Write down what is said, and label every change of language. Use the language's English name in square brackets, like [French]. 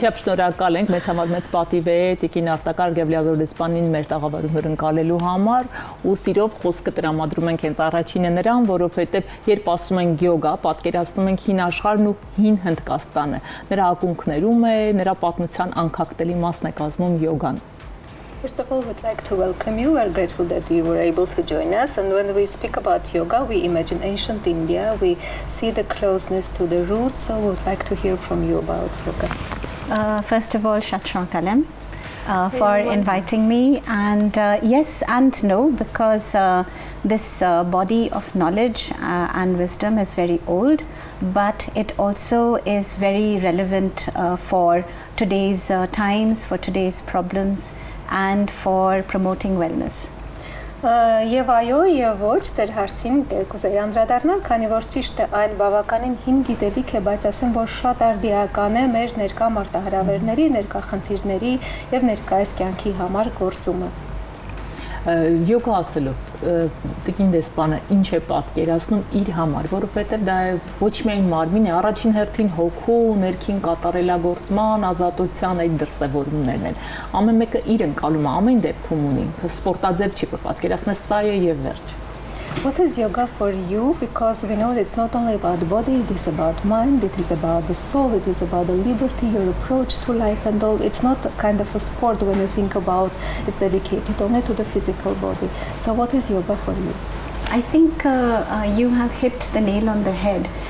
[Armenian] Անչափ շնորհակալ ենք, մեծ համար մեծ պատիվ է Տիկին արտակարգ եւ լիազոր դեսպանին մեր տաղավարում հյուրընկալելու համար ու սիրով խոսքը տրամադրում ենք հենց առաջինը նրան, որովհետեւ երբ ասում ենք յոգա, պատկերացնում ենք հին աշխարհն ու հին Հնդկաստանը։ Նրա ակունքներում է, նրա պատմության անկախտելի մասն է կազմում յոգան։ [English] First of all, we'd like to welcome you. We're grateful that you were able to join us. And when we speak about yoga, we imagine ancient India. We see the closeness to the roots. So we'd like to hear from you about yoga. First of all, Shatran Kalam for inviting me. And yes and no, because this body of knowledge and wisdom is very old, but it also is very relevant for today's times, for today's problems, and for promoting wellness. [Armenian] Եվ այո, եւ ոչ, ձեր հարցին կուզեի անդրադառնալ, քանի որ ճիշտ է, այն բավականին հին գիտելիք է, բայց ասեմ, որ շատ արդիական է մեր ներկա մարտահրավերների, ներկա խնդիրների եւ ներկայիս կյանքի համար գործումը։ Յոգա ասելով Տիկին դեսպանը ինչ է պատկերացնում իր համար, որովհետև դա ոչ միայն մարմին է, առաջին հերթին հոգու, ներքին կատարելագործման, ազատության այդ դրսևորումներն են։ Ամեն մեկը իր ընկալումը ամեն դեպքում ունի, սպորտաձև չի, որ պատկերացնես սա է եւ վերջ։ [English] What is yoga for you? Because we know that it's not only about the body, it is about mind, it is about the soul, it is about the liberty, your approach to life and all. It's not a kind of a sport when you think about it's dedicated only to the physical body. So what is yoga for you? I think you have hit the nail on the head.